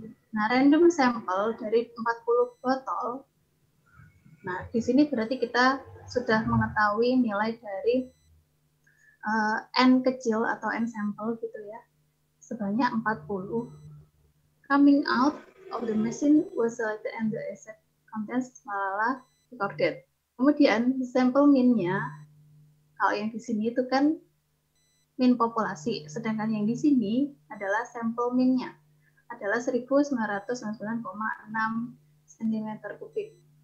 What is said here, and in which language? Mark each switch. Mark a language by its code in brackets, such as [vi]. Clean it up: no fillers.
[id] Nah, random sampel dari 40 botol. Nah, di sini berarti kita sudah mengetahui nilai dari N kecil atau N sampel gitu ya, sebanyak 40. [en] Coming out of the machine was selected and the exact contents recorded. [id] Kemudian sampel min-nya, kalau yang di sini itu kan min populasi, sedangkan yang di sini adalah sampel min-nya, adalah 1999,6 cm3.